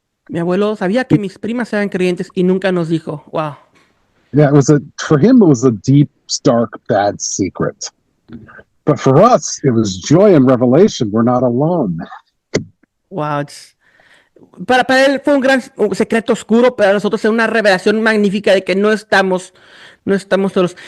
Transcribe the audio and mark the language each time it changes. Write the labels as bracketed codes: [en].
[es] Mi abuelo sabía que mis primas eran creyentes y nunca nos dijo. [en] Wow. Yeah, for him it was a deep, dark, bad secret. But for us, it was joy and revelation. We're not alone. Wow. [es] Para él fue un gran secreto oscuro, para nosotros es una revelación magnífica de que no estamos solos.